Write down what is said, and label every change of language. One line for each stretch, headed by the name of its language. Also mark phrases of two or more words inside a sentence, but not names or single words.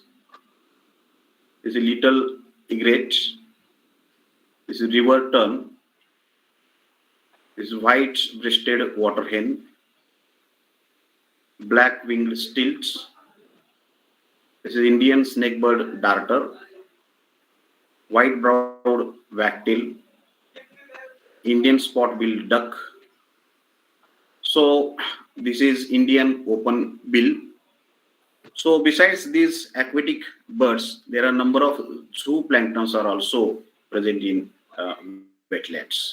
English: This is little egret. This is river tern. This is white-breasted water hen, black-winged stilts. This is Indian snakebird darter, white-browed wagtail, Indian spot-billed duck. So this is Indian open bill. So besides these aquatic birds, there are a number of zooplanktons are also present in wetlands.